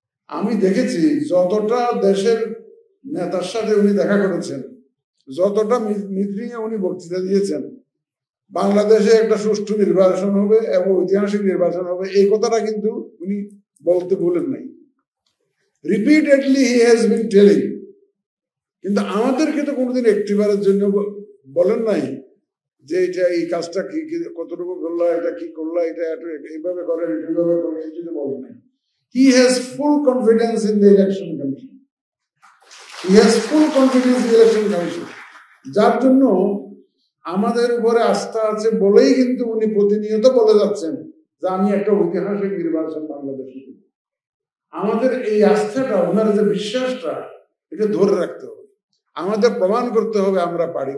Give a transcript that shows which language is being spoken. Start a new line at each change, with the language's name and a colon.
Bangla: আমি দেখেছি যতটা দেশের নেতার সাথে উনি দেখা করেছেন, যতটা মিটিং এ উনি বক্তৃতা দিয়েছেন, বাংলাদেশে একটা সুষ্ঠু নির্বাচন হবে এবং ঐতিহাসিক নির্বাচন হবে, এই কথাটা কিন্তু উনি বলতে ভুলেন নাই।
English: Repeatedly he has been telling.
Bangla: কিন্তু আমাদেরকে তো কোনোদিন একটিবারের জন্য বলেন নাই যে এটা এই কাজটা কি কতটুকু করলো, এটা কি করলো, এটা এইভাবে করেন, এইভাবে করেন, এই জন্য বলেন নাই।
English: He has full confidence in the election commission. He has full confidence in the election commission.
Bangla: যার জন্য আমাদের উপরে আস্থা আছে বলেই কিন্তু উনি প্রতিনিয়ত বলে যাচ্ছেন যে আমি একটা ঐতিহাসিক নির্বাচন বাংলাদেশে। আমাদের এই আস্থাটা, ওনার যে বিশ্বাসটা, এটা ধরে রাখতে হবে, আমাদের প্রমাণ করতে হবে আমরা পারি।